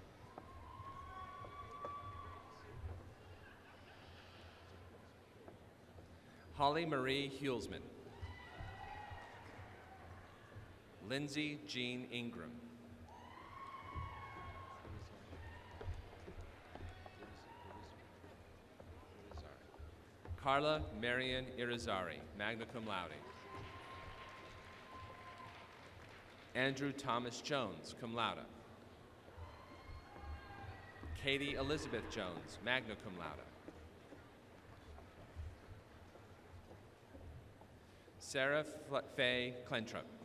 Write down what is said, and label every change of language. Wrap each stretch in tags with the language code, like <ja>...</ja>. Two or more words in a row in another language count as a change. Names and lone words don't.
<en>Holly Marie Hulsman. Lindsay Jean Ingram. Carla Marian Irizarry,</en> <la>magna cum laude.</la> <en>Andrew Thomas Jones,</en> <la>cum laude.</la> <en>Katie Elizabeth Jones,</en> <la>magna cum laude.</la> <en>Sarah Faye Clentrup.</en>